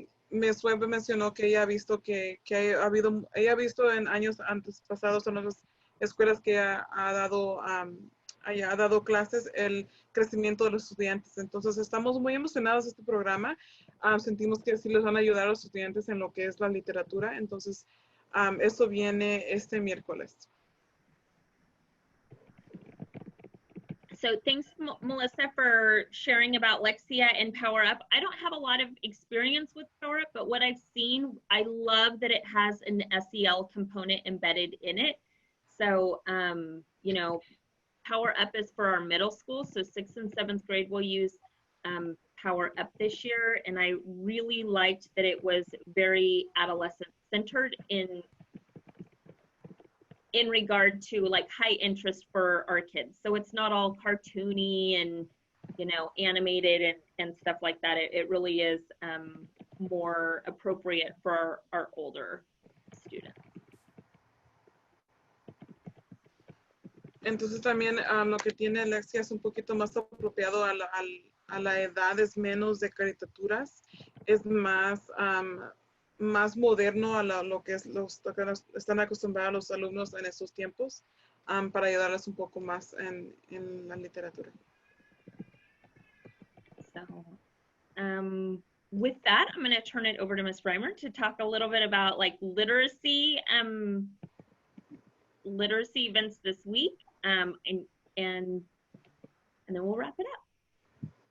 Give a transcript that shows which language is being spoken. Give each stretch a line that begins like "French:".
Spanish: Miss Webb mencionó que ella ha visto ella ha visto en años antes pasados en otras escuelas que ha dado clases el crecimiento de los estudiantes. Entonces estamos muy emocionados de este programa. Sentimos que sí les van a ayudar a los estudiantes en lo que es la literatura. Entonces eso viene este miércoles.
English: So thanks, Melissa, for sharing about Lexia and Power Up. I don't have a lot of experience with Power Up, but what I've seen, I love that it has an SEL component embedded in it. So, you know, Power Up is for our middle school. So 6th and 7th grade will use Power Up this year. And I really liked that it was very adolescent centered in regard to like high interest for our kids. So it's not all cartoony and, you know, animated and stuff like that. It really is more appropriate for our older students.
Spanish: Entonces también lo que tiene Lexia es un poquito más apropiado a la edades menos de caricaturas. Es más más moderno a lo que están acostumbrados los alumnos en estos tiempos para ayudarles un poco más en la literatura.
English: So, with that, I'm going to turn it over to Ms. Reimer to talk a little bit about like literacy events this week, and then we'll wrap it up.